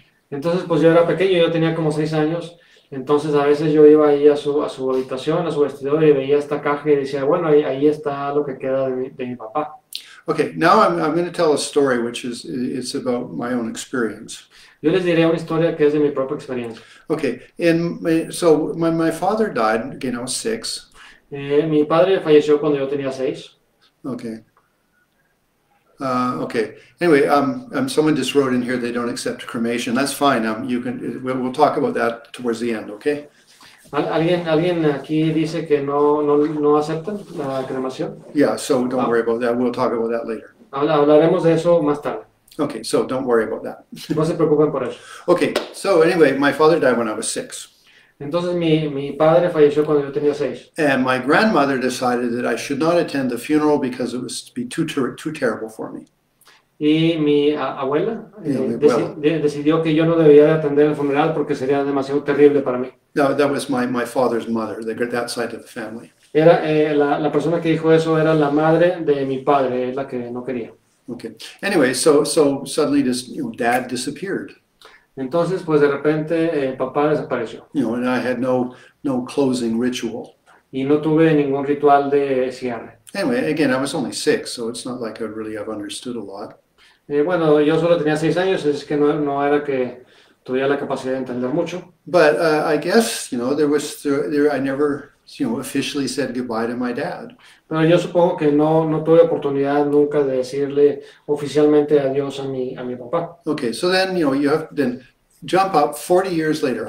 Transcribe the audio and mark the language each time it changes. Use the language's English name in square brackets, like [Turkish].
[Spanish] Entonces, pues yo era pequeño, yo tenía como 6 años, entonces a veces yo iba ahí a su habitación, a su vestidor y veía esta caja y decía, bueno, ahí está lo que queda de mi papá. [English] Okay, now I'm going to tell a story which it's about my own experience. [Spanish] Yo les diré una historia que es de mi propia experiencia. [English] Okay, so when my father died, again, I was 6. [Spanish] Mi padre falleció cuando yo tenía 6. [English] Okay. Okay. Anyway, someone just wrote in here they don't accept cremation. That's fine. We'll talk about that towards the end. Okay. [Spanish] ¿Alguien aquí dice que no aceptan la cremación? [English] Yeah. So don't worry about that. We'll talk about that later. [Spanish] Hablaremos de eso más tarde. [English] Okay. So don't worry about that. [Spanish] No se preocupen por eso. [English] Okay. So anyway, my father died when I was 6. [Spanish] Entonces mi padre falleció cuando yo tenía 6. [English] And my grandmother decided that I should not attend the funeral because it was to be too terrible for me. [Spanish] Y mi abuela mi abuela. decidió que yo no debía de atender el funeral porque sería demasiado terrible para mí. [English] No, that was my father's mother, that side of the family. [Spanish] Era la persona que dijo eso era la madre de mi padre, es la que no quería. [English] Okay. Anyway, so suddenly this, you know, dad disappeared. [Spanish] Entonces, pues de repente papá desapareció. [English] You know, and I had no closing ritual. [Spanish] Y no tuve ningún ritual de cierre. [English] Anyway, again, I was only 6, so it's not like I really have understood a lot. [Spanish] Bueno, yo solo tenía 6 años, es que no era que tuviera la capacidad de entender mucho. [English] But I guess, you know, I never, you know, officially said goodbye to my dad. [Spanish] Pero yo supongo que no tuve oportunidad nunca de decirle oficialmente adiós a mi papá. [English] Okay, so then, you know, you have then jump up 40 years later.